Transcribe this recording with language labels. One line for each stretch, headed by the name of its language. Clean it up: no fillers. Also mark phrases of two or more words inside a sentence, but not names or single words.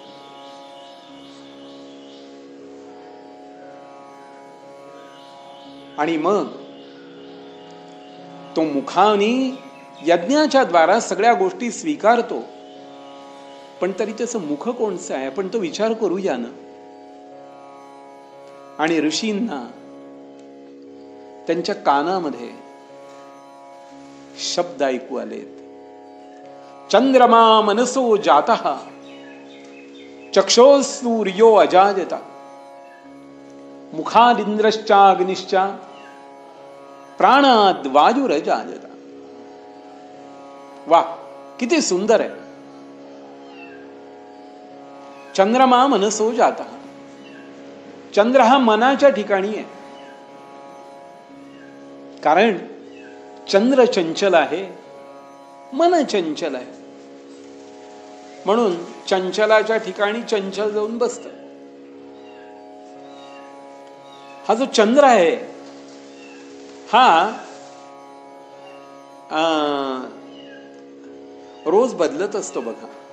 Marathi: आणि मग तो मुखाने यज्ञाच्या द्वारा सगळ्या गोष्टी स्वीकारतो, पण तरी त्याचं मुख कोणचं आहे, आपण तो विचार करूया ना. आणि ऋषींना त्यांच्या कानामध्ये शब्द ऐकू आलेत.
Sanskrit: चंद्रमा मनसो जातः चक्षो सूर्यो अजायत मुखादिंद्रश्चाग्निश्च प्राणाद वायुरजायत.
Marathi: वा, किती सुंदर आहे.
Sanskrit: चंद्रमा मनसो जातः.
Marathi: चंद्र हा मनाच्या ठिकाणी आहे, कारण चंद्र चंचल आहे, मन चंचल आहे. म्हणून चंचलाच्या ठिकाणी चंचल जाऊन बसत. हा जो चंद्र आहे, हा रोज बदलत असतो बघा.